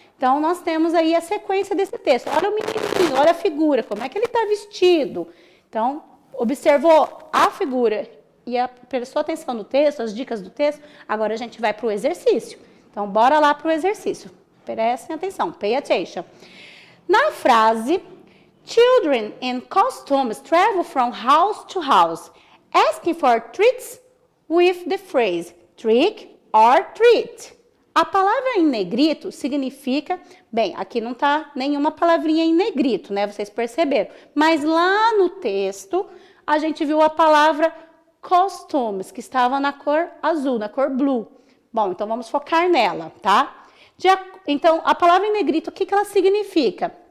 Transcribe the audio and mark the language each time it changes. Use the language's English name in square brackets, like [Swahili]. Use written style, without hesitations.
[Portuguese] Então, nós temos aí a sequência desse texto. Olha o menininho, olha a figura, como é que ele está vestido. Então, observou a figura e prestou atenção no texto, as dicas do texto, agora a gente vai para o exercício. Então, bora lá para o exercício. Prestem atenção, [English] pay attention. [Portuguese] Na frase, [English] children in costumes travel from house to house, asking for treats with the phrase trick or treat. [Portuguese] A palavra em negrito significa, bem, aqui não está nenhuma palavrinha em negrito, né? Vocês perceberam. Mas lá no texto, a gente viu a palavra costumes, que estava na cor azul, na cor blue. Bom, então vamos focar nela, tá? Então, a palavra em negrito, o que ela significa?